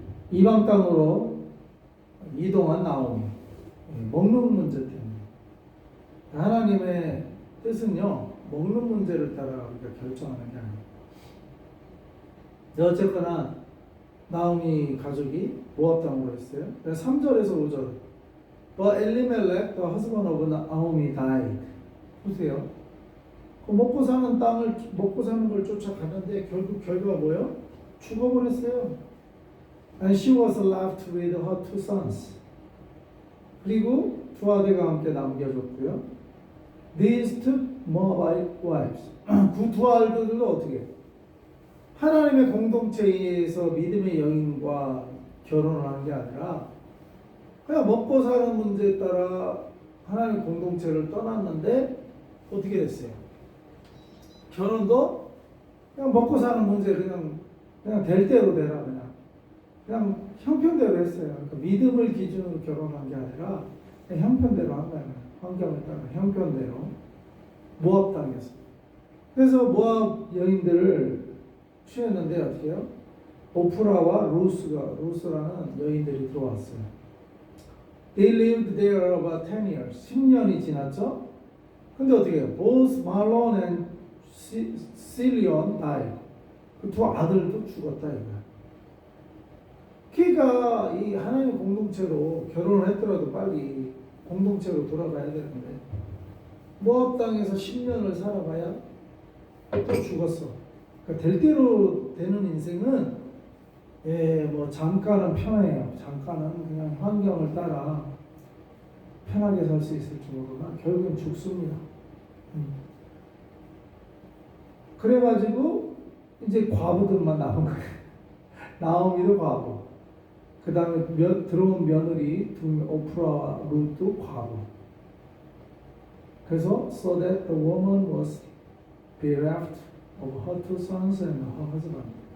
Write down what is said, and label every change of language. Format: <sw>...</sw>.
<ko>이방 땅으로 이동한 나오미. 먹는 문제 때문에. 하나님의 뜻은요, 먹는 문제를 따라 우리가 결정하는 게 아니에요. 어쨌거나 나오미 가족이 모압 땅으로 했어요. 3절에서 5절.</ko> <en>But Elimelech, the husband of Naomi, died.</en> <ko>보세요. 그 먹고 사는 땅을 먹고 사는 걸 쫓아가는데 결국 결과가 뭐예요? 죽어버렸어요.</ko> <en>And she was left with her two sons.</en> <ko>그리고 두 아들과 함께 남겨줬고요.</ko> <en>These took Moabite wives.</en> <ko>그 두 아들들도 어떻게? 하나님의 공동체에서 믿음의 여인과 결혼을 한 게 아니라 그냥 먹고 사는 문제에 따라 하나님 공동체를 떠났는데 어떻게 됐어요? 결혼도 그냥 먹고 사는 문제 그냥 될 대로 되라 그냥 형편대로 했어요. 그러니까 믿음을 기준으로 결혼한 게 아니라 그냥 형편대로 한 거예요. 환경을 따라 형편대로 모압 땅에서. 그래서 모압 여인들을 취했는데 어떻게 해요? 오프라와 루스라는 여인들이 들어왔어요.</ko> <en>They lived there about 10 years.</en> <ko>10년이 지났죠? 근데 어떻게 해요?</ko> <en>Both Mahlon and Chilion died.</en> <ko>그 두 아들도 죽었다 이거야. 그러니까 이 하나님 공동체로 결혼을 했더라도 빨리 공동체로 돌아가야 되는데 모압 땅에서 10년을 살아봐야 또 죽었어. 그러니까 될 대로 되는 인생은 뭐 잠깐은 편해요. 잠깐은 그냥 환경을 따라 편하게 살 수 있을지 모르나 결국은 죽습니다. 그래가지고 이제 과부들만 남은 거예요. 나오미도 과부. 그 다음에 들어온 며느리 오프라와 룻도 과부. 그래서</ko> <en>so that the woman was bereft of her two sons and her husband.</en>